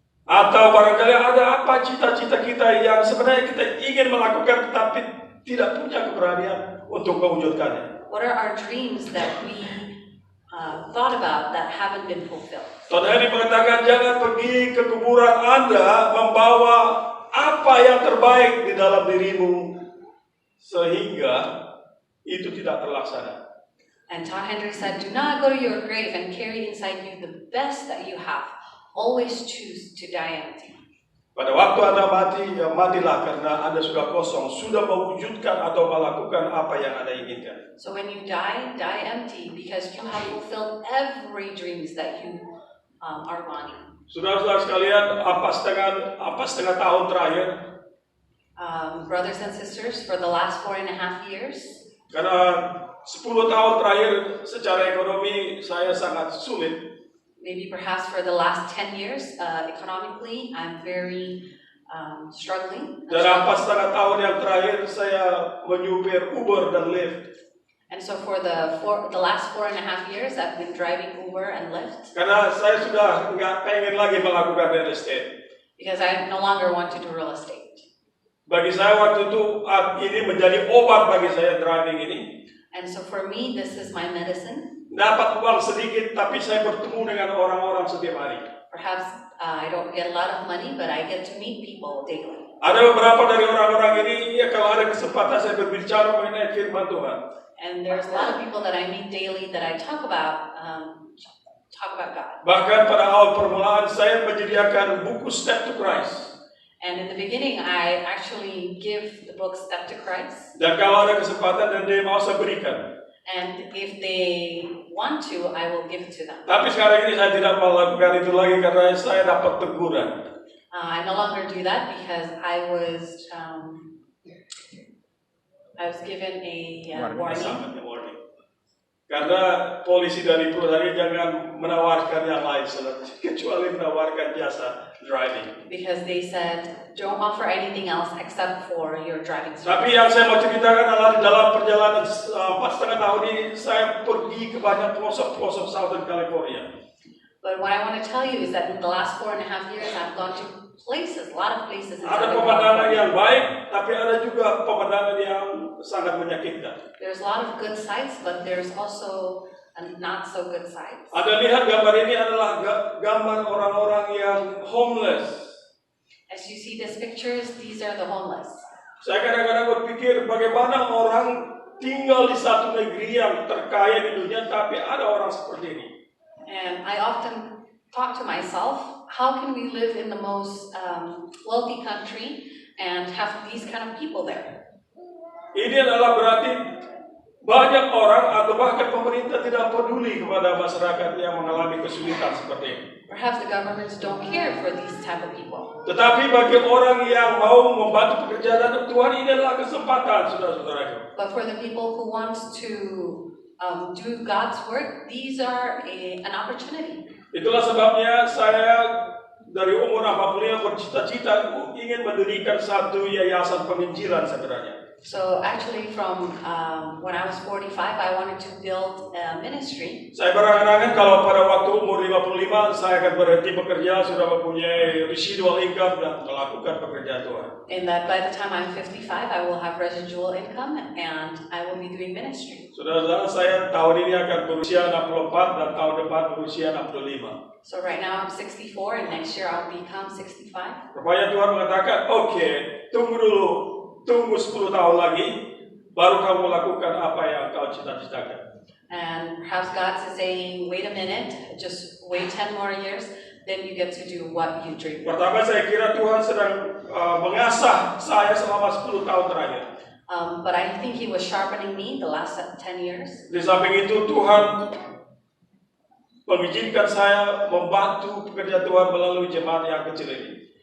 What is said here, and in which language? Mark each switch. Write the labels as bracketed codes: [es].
[id] Atau barangkali ada apa cita-cita kita yang sebenarnya kita ingin melakukan tetapi tidak punya keberanian untuk mewujudkannya? [en] What are our dreams that we thought about that haven't been fulfilled? [id] Todd Henry mengatakan jangan pergi ke kuburan Anda membawa apa yang terbaik di dalam dirimu sehingga itu tidak terlaksana. [en] And Todd Henry said, do not go to your grave and carry inside you the best that you have. Always choose to die empty. [id] Pada waktu Anda mati, ya matilah karena Anda sudah kosong, sudah mewujudkan atau melakukan apa yang Anda inginkan. [en] So when you die, die empty because you have fulfilled every dreams that you are wanting. [id] Saudara-saudara sekalian, apa setengah tahun terakhir? [en] Brothers and sisters, for the last 4.5 years, [id] Karena 10 tahun terakhir secara ekonomi saya sangat sulit. [en] maybe perhaps for the last 10 years, economically, I'm very struggling. [id] Dan 4,5 tahun yang terakhir saya menyupir Uber dan Lyft. [en] And so for the last 4.5 years, I've been driving Uber and Lyft [id] Karena saya sudah nggak pengen lagi melakukan real estate. [en] because I no longer want to do real estate. [id] Bagi saya waktu itu ini menjadi obat bagi saya driving ini. [en] And so for me, this is my medicine. [id] Dapat uang sedikit, tapi saya bertemu dengan orang-orang setiap hari. [en] Perhaps I don't get a lot of money, but I get to meet people daily. [id] Ada beberapa dari orang-orang ini, ya kalau ada kesempatan saya berbicara mengenai firman Tuhan. [en] And there's a lot of people that I meet daily that I talk about God. [id] Bahkan pada awal permulaan saya menyediakan buku Step to Christ. [en] And in the beginning, I actually give the book Step to Christ. [id] Dan kalau ada kesempatan dan dia mau saya berikan. [en] And if they want to, I will give it to them. [id] Tapi sekarang ini saya tidak melakukan itu lagi karena saya dapat teguran. [en] I no longer do that because I was given a warning. [id] Karena polisi dari perusahaan ini jangan menawarkan yang lain kecuali menawarkan jasa driving. [en] Because they said, don't offer anything else except for your driving service. [id] Tapi yang saya mau ceritakan adalah di dalam perjalanan 4,5 tahun ini saya pergi ke banyak pelosok-pelosok Southern California. [en] But what I want to tell you is that in the last 4.5 years, I've gone to places, a lot of places in [id] Ada [en] Southern [id] pemandangan [en] California. [id] yang baik, tapi ada juga pemandangan yang sangat menyakitkan. [en] There's a lot of good sights, but there's also not so good sights. [id] Anda lihat gambar ini adalah gambar orang-orang yang homeless. [en] As you see these pictures, these are the homeless. [id] Saya kadang-kadang berpikir bagaimana orang tinggal di satu negeri yang terkaya di dunia, tapi ada orang seperti ini. [en] And I often talk to myself, how can we live in the most wealthy country and have these kind of people there? [id] Ini adalah berarti banyak orang atau bahkan pemerintah tidak peduli kepada masyarakat yang mengalami kesulitan seperti ini. [en] Perhaps the governments don't care for these type of people. [id] Tetapi bagi orang yang mau membantu pekerjaan Tuhan, ini adalah kesempatan, saudara-saudara. [en] But for the people who want to do God's work, these are an opportunity. [id] Itulah sebabnya saya dari umur 45 bercita-cita ingin mendirikan satu yayasan penginjilan sebenarnya. [en] So actually from when I was 45, I wanted to build a ministry. [id] Saya berangan-angan kalau pada waktu umur 55 saya akan berhenti bekerja, sudah mempunyai [en] residual income [id] dan melakukan pekerjaan Tuhan. [en] And that by the time I'm 55, I will have residual income and I will be doing ministry. [id] Saudara-saudara, saya tahun ini akan berusia 64 dan tahun depan berusia 65. [en] So right now I'm 64 and next year I'll become 65. [id] Rupanya Tuhan mengatakan, oke, tunggu dulu. Tunggu 10 tahun lagi, baru kamu melakukan apa yang kau cita-citakan. [en] And perhaps God's saying, wait a minute, just wait 10 more years, then you get to do what you dream. [id] Pertama saya kira Tuhan sedang mengasah saya selama 10 tahun terakhir. [en] But I think He was sharpening me the last 10 years. [id] Di samping itu Tuhan mengizinkan saya membantu pekerjaan Tuhan melalui jemaat yang kecil ini.